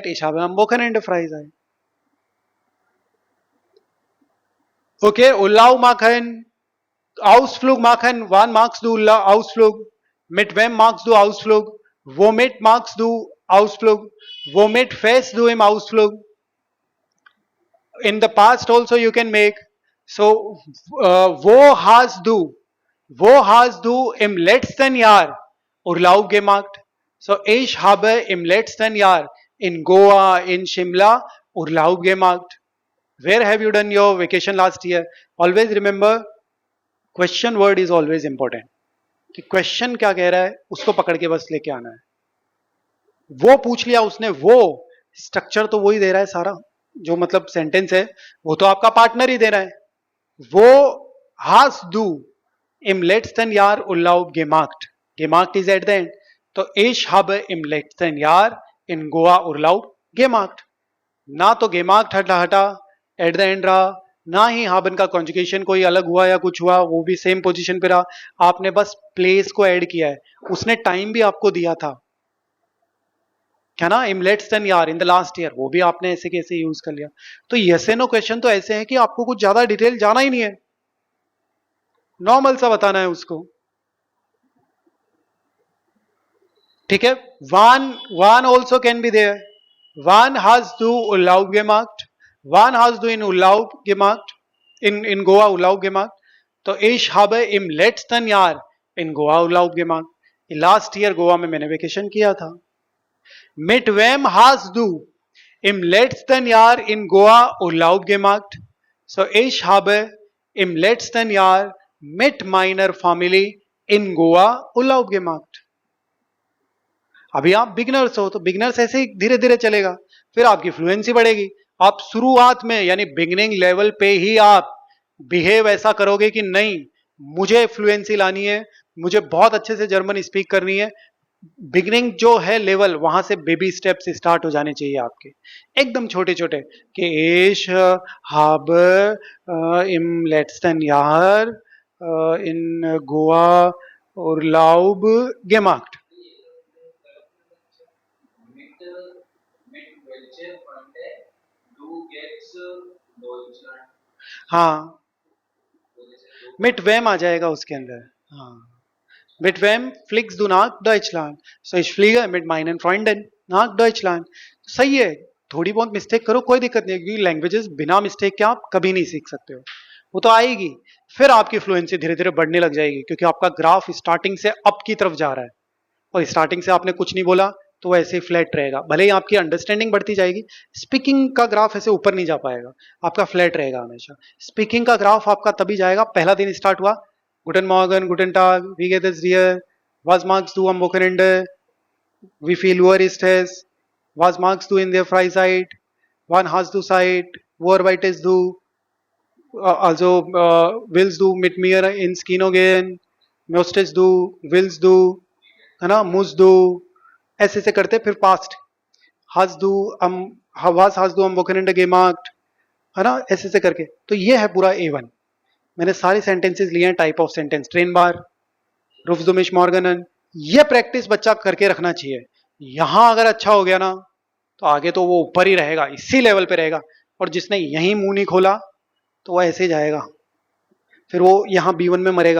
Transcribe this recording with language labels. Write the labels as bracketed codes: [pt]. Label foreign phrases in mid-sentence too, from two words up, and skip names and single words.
[de] Ich habe am Wochenende Freizeit. Okay, Urlaub machen, Ausflug machen. Wann magst du Ausflug? Mit wem magst du Ausflug? Womit magst du Ausflug? Womit fährst du im Ausflug? [en] In the past also you can make. [de] So, wo hast du im letzten Jahr Urlaub gemacht? So, ich habe im letzten Jahr in Goa, in Shimla Urlaub gemacht. [en] Where have you done your vacation last year? Always remember, question word is always important. [hi] कि क्वेश्चन क्या कह रहा है उसको पकड़ के बस लेके आना है. वो पूछ लिया उसने, वो स्ट्रक्चर तो वही दे रहा है सारा, जो मतलब सेंटेंस है वो तो आपका पार्टनर ही दे रहा है. [de] वो hast du im letzten Jahr Urlaub gemacht? [en] Gemacht is at the end. [de] तो ich habe im letzten Jahr in Goa Urlaub gemacht. [hi] ना तो gemacht हटा [en] at the end [hi] रहा, ना ही haben का कॉन्जुगेशन कोई अलग हुआ या कुछ हुआ, वो भी [en] same position [hi] पे रहा. आपने बस प्लेस को ऐड किया है. उसने टाइम भी आपको दिया था क्या ना, [de] im letzten Jahr, [en] in the last year, [hi] वो भी आपने ऐसे कैसे यूज कर लिया. तो [en] yes and no [hi] क्वेश्चन तो ऐसे हैं कि आपको कुछ ज्यादा डिटेल जाना ही नहीं है, नॉर्मल सा बताना है उसको. ठीक है. [en] wan also can be there. [de] Wann hast du Urlaub gemacht? Wann hast du in Urlaub gemacht? In Goa Urlaub gemacht? तो ich habe im letzten Jahr in Goa Urlaub gemacht. [en] last year [hi] गोवा में मैंने वेकेशन किया था. [de] Mit wem hast du im letzten Jahr in Goa Urlaub gemacht? So ich habe im letzten Jahr mit meiner Familie in Goa Urlaub gemacht. [hi] अभी आप बिगनर्स हो तो बिगनर्स ऐसे ही धीरे धीरे चलेगा, फिर आपकी फ्लुएंसी बढ़ेगी. आप शुरुआत में यानी [en] beginning level [hi] पे ही आप बिहेव ऐसा करोगे कि नहीं मुझे फ्लुएंसी लानी है, मुझे बहुत अच्छे से [en] German speak [hi] करनी है. बिगनिंग जो है लेवल, वहां से [en] baby steps start [hi] हो जाने चाहिए आपके, एकदम छोटे छोटे. [de] कि ich habe im letzten Jahr in Goa Urlaub gemacht. [hi] हाँ, [de] mit wem [hi] आ जाएगा उसके अंदर. हाँ, [de] mit wem fliegst du nach Deutschland? So ich fliege mit meinen Freunden nach Deutschland. [hi] सही है, थोड़ी बहुत मिस्टेक करो कोई दिक्कत नहीं, क्योंकि लैंग्वेजेस बिना मिस्टेक के आप कभी नहीं सीख सकते हो. वो तो आएगी, फिर आपकी फ्लुएंसी धीरे धीरे बढ़ने लग जाएगी, क्योंकि आपका [en] graph starting [hi] से अप की तरफ जा रहा है. और स्टार्टिंग से आपने कुछ नहीं बोला तो ऐसे ही फ्लैट रहेगा. भले ही आपकी अंडरस्टैंडिंग बढ़ती जाएगी, स्पीकिंग का ग्राफ ऐसे ऊपर नहीं जा पाएगा, आपका फ्लैट रहेगा हमेशा. स्पीकिंग का ग्राफ आपका तभी जाएगा, पहला दिन स्टार्ट हुआ, [de] Guten Morgen, Guten Tag, wie geht es dir, was magst du am Wochenende, wie viel Uhr ist es, Was magst du in der Freizeit? Wann hast du Zeit? Wo arbeitest du? Also, willst du mit mir ins Kino gehen? Möchtest du? Willst du? [hi] है ना, [de] musst du? [hi] ऐसे ऐसे करते फिर पास्ट, [de] hast du am, was hast du am Wochenende gemacht? [hi] है ना, ऐसे ऐसे करके। तो ये है पूरा A1। मैंने सारे सेंटेंसेस लिए हैं [en] type of sentence, ट्रेन बार, रुफ दुमिश मॉर्गनन। [hi] ये प्रैक्टिस बच्चा करके रखना चाहिए। यहां अगर अच्छा हो गया ना तो आगे तो वो ऊपर ही रहेगा, इसी लेवल पे रहेगा। और जिसने यहीं मुंह नहीं खोला तो वो ऐसे ही जाएगा, फिर वो यहाँ B1 में मरेगा।